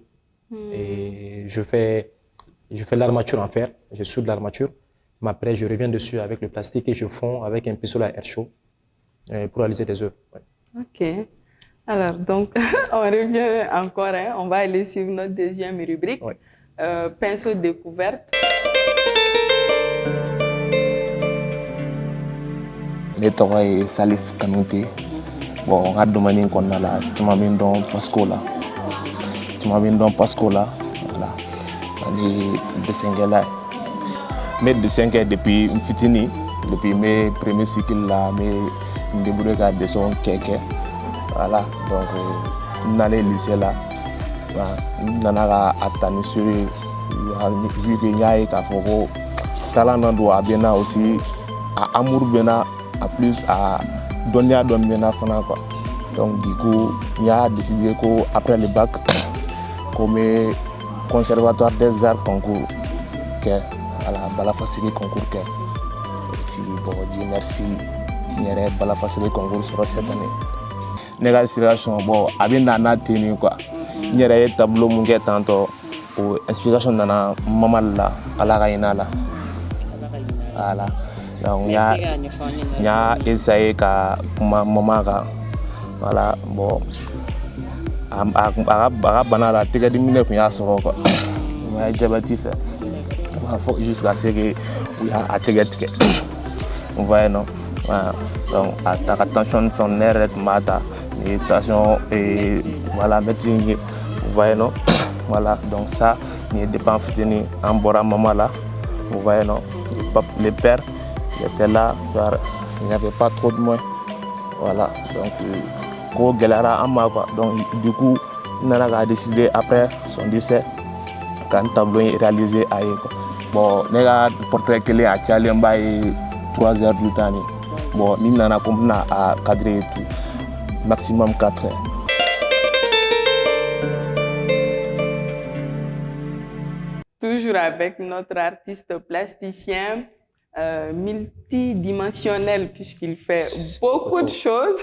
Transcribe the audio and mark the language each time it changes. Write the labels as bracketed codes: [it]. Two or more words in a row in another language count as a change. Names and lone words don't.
[fr] Et je fais l'armature en fer, je soude l'armature, mais après je reviens dessus avec le plastique et je fonds avec un pinceau à air chaud pour réaliser des œuvres. Ouais. Ok. Alors, donc, on revient encore, on va aller sur notre deuxième rubrique, pinceau découverte. [bm] Ne tɔgɔ ye Salif Kanouté. Bon, n ka domaine kɔnɔna la caman bɛ n dɔn Pasco la. Voilà. Ani dessinkɛla ye. N bɛ dessin kɛ depuis n fitini, depuis n bɛ [fr] premier cycle [bm] la, n bɛ n débrouiller ka dessin kɛ. Voilà, donc n nalen lycée la, n nana ka ta ni [fr] sur vu que [bm] n y'a ye k'a fɔ ko talent dɔ don a bɛ n na aussi, a amour bɛ n na. [fr] A plus à donner à donner fana quoi. Donc du coup, il a décidé qu'après le bac, comme conservatoire des arts concours, voilà [bm] bala fasigi concours kɛ aussi [fr] bon Dieu merci [bm] n yɛrɛ bala fasigi concours sɔrɔ [fr] cette année [bm] ne ka inspiration bon a bɛ na n'a ten nin quoi n yɛrɛ ye tableau mun kɛ tantôt o inspiration nana Mamadi la Ala ka hinɛ a la voilà donc n y'a essayé ka kuma Mama kan voilà bon a ka bana la tɛgɛdimi de tun y'a sɔrɔ quoi o y'a jabɛti fɛ fo [fr] jusqu'à ce que [bm] u y'a tɛgɛ tigɛ [fr] vous voyez non voilà [bm] donc a ta ka tension ni fɛnw ne yɛrɛ tun b'a ta ni tension voilà maîtrise ye [fr] vous voyez non voilà [bm] donc ça ni ye depuis an fitini an bɔra Mama la [fr] vous voyez non les pères étaient là il n'y avait pas trop de moyens voilà [bm] donc ko gɛlɛyara an ma quoi [fr] donc du coup [bm] n nana k'a décider [fr] après son décès [bm] ka n tableau in réaliser a ye quoi bon ne ka portrait kelen a cayalen b'a ye [fr] 3 heures du temps [bm] ni bon ni nana ko n bɛna a cadrer [fr] tout maximum 4 heures. Toujours avec notre artiste plasticien multidimensionnel puisqu'il fait beaucoup de choses.